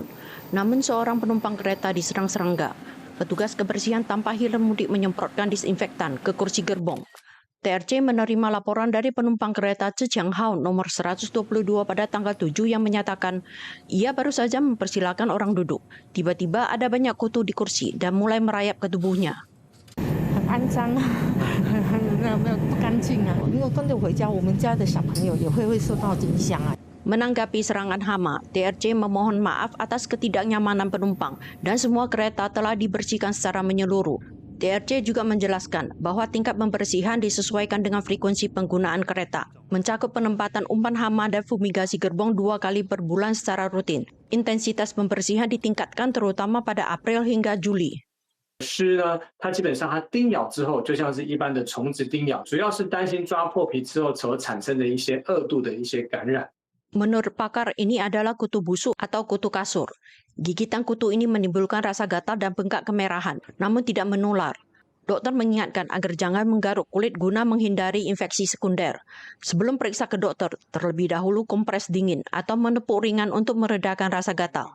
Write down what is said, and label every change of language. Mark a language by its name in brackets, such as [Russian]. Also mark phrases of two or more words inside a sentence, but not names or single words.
[Indonesian] Namun seorang penumpang kereta diserang serangga. Petugas kebersihan tanpa helm mudik menyemprotkan disinfektan ke kursi gerbong. TRC menerima laporan dari penumpang kereta Zhejianghao nomor 122 pada tanggal 7 yang menyatakan ia baru saja mempersilakan orang duduk. Tiba-tiba ada banyak kutu di kursi dan mulai merayap ke tubuhnya. [Chinese] 很肮脏啊，不干净啊！如果跟着回家，我们家的小朋友也会受到影响啊。 [Indonesian] Menanggapi serangan hama, TRC memohon maaf atas ketidaknyamanan penumpang dan semua kereta telah dibersihkan secara menyeluruh. TRC juga menjelaskan bahwa tingkat pembersihan disesuaikan dengan frekuensi penggunaan kereta, mencakup penempatan umpan hama dan fumigasi gerbong 2 kali per bulan secara rutin. Intensitas pembersihan ditingkatkan terutama pada April hingga Juli. [Chinese] 虱呢，它基本上它叮咬之后，就像是一般的虫子叮咬，主要是担心抓破皮之后所产生的一些恶度的一些感染。 [Indonesian] Menurut pakar, ini adalah kutu busuk atau kutu kasur. Gigitan kutu ini menimbulkan rasa gatal dan bengkak kemerahan, namun tidak menular. Dokter mengingatkan agar jangan menggaruk kulit guna menghindari infeksi sekunder. Sebelum periksa ke dokter, terlebih dahulu kompres dingin atau menepuk ringan untuk meredakan rasa gatal.